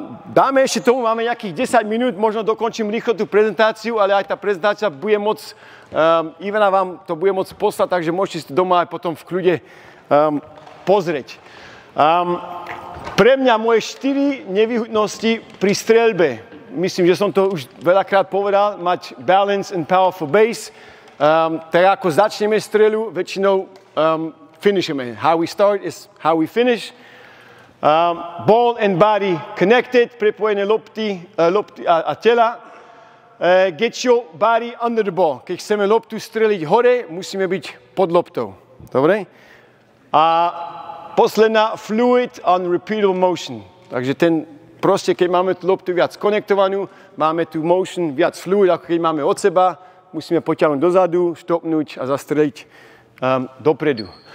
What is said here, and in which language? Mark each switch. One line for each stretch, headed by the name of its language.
Slovak: Dáme ešte tomu, máme nejakých 10 minút, možno dokončím rýchlo tú prezentáciu, ale aj tá prezentácia bude môcť, Ivana vám to bude môcť poslať, takže môžete si doma aj potom v kľude pozrieť. Pre mňa moje 4 nevýhodnosti pri streľbe. Myslím, že som to už veľakrát povedal, mať
English: balance and powerful base.
Slovak: Tak ako začneme streľu, väčšinou finisheme.
English: How we start is how we finish. Ball and body connected,
Slovak: prepojené lopty a tela.
English: Get your body under the ball.
Slovak: Keď chceme loptu streliť hore, musíme byť pod loptou. Dobre? A posledná,
English: fluid and repeatable motion.
Slovak: Takže proste, keď máme tú loptu viac konektovanú, máme tú motion viac fluid, ako keď máme od seba, musíme potiahnuť dozadu, štopnúť a zastreliť dopredu.